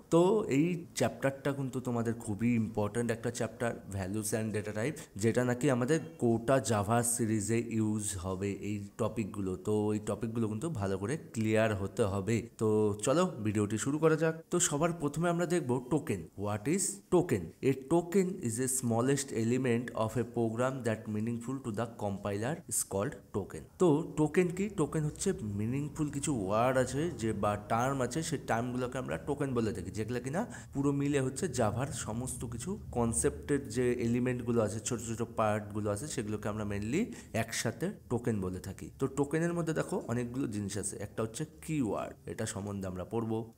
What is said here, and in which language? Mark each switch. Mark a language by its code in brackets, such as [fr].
[bn] তো এই চ্যাপ্টারটা কিন্তু তোমাদের খুবই ইম্পর্ট্যান্ট একটা chapter, values and data type, যেটা নাকি আমাদের গোটা জাভা সিরিজে ইউজ হবে এই টপিকগুলো। তো এই টপিকগুলো কিন্তু ভালো করে ক্লিয়ার হতে হবে। তো চলো ভিডিওটি শুরু করা যাক। তো সবার প্রথমে আমরা দেখব token. [en] What is token? A token is a smallest element of a program that meaningful to the compiler is called token. [bn] তো টোকেন কি? টোকেন হচ্ছে মিনিংফুল কিছু ওয়ার্ড আছে যে বা টার্ম আছে, সেই টার্মগুলোকে আমরা টোকেন বলে থাকি, যেগুলো কিনা পুরো মিলে হচ্ছে জাভার সমস্ত কিছু কনসেপ্টের যে এলিমেন্টগুলো আছে, ছোট ছোট পার্টগুলো আছে, সেগুলোকে আমরা মেনলি একসাথে টোকেন বলে থাকি। তো টোকেনের মধ্যে দেখো অনেকগুলো জিনিস আছে। একটা হচ্ছে কিওয়ার্ড, এটা সম্বন্ধে আমরা পড়বো।